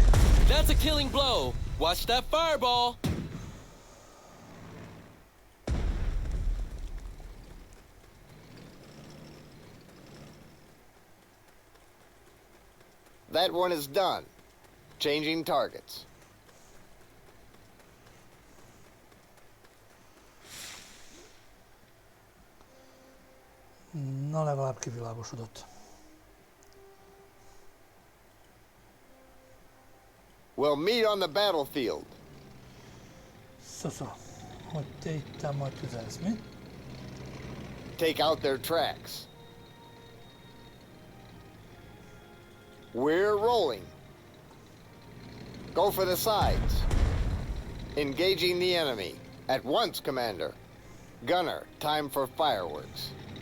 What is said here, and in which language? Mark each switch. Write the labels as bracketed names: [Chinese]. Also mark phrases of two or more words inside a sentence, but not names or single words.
[English] That's a killing blow. Watch that fireball. That one is done. Changing targets. [Hungarian] Na, legalább kivilágosodott. [English] We'll meet on the battlefield. [Hungarian] Szosza, hogy te itt majd tüzelsz, mi? [English] Take out their tracks. We're rolling. Go for the sides. Engaging the enemy. At once, Commander. Gunner, time for fireworks.